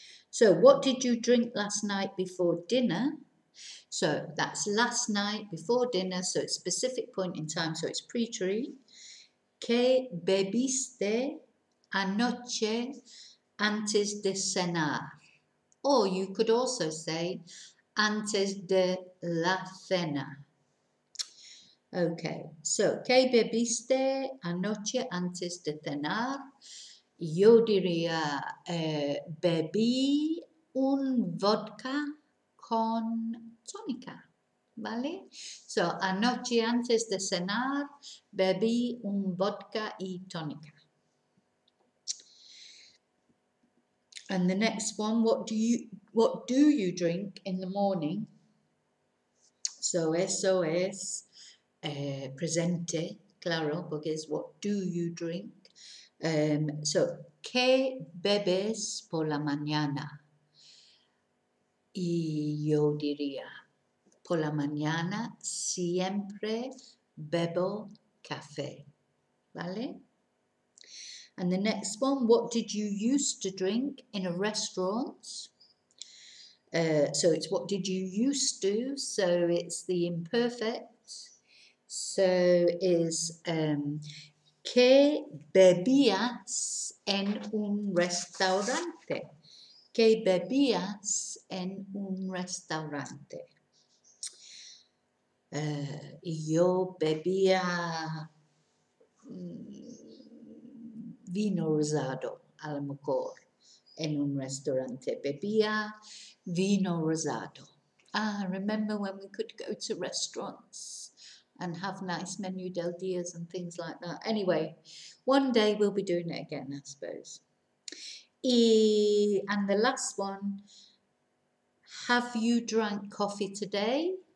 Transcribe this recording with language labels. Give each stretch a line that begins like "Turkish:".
English: So what did you drink last night before dinner? So that's last night before dinner, so it's specific point in time, so it's preterite.
Spanish: ¿Qué bebiste anoche antes de cenar?
English: Or you could also say
Spanish: antes de la cena. Okay, so ¿qué bebiste anoche antes de cenar? Yo diría bebí un vodka con tónica, ¿vale? So anoche antes de cenar bebí un vodka y tónica.
English: And the next one, what do you drink in the morning?
Spanish: So eso es presente, claro, porque es
English: what do you drink.
Spanish: So, ¿qué bebes por la mañana? Y yo diría, por la mañana siempre bebo café, ¿vale?
English: And the next one, what did you used to drink in a restaurant? So it's what did you used to, so it's the imperfect.
Spanish: So is ¿qué bebías en un restaurante? ¿Qué bebías en un restaurante? Yo bebía vino rosado, a lo mejor, en un restaurante. Bebía vino rosado.
English: Remember when we could go to restaurants and have nice menu del dias and things like that. Anyway, one day we'll be doing it again, I suppose. And the last one, have you drank coffee today?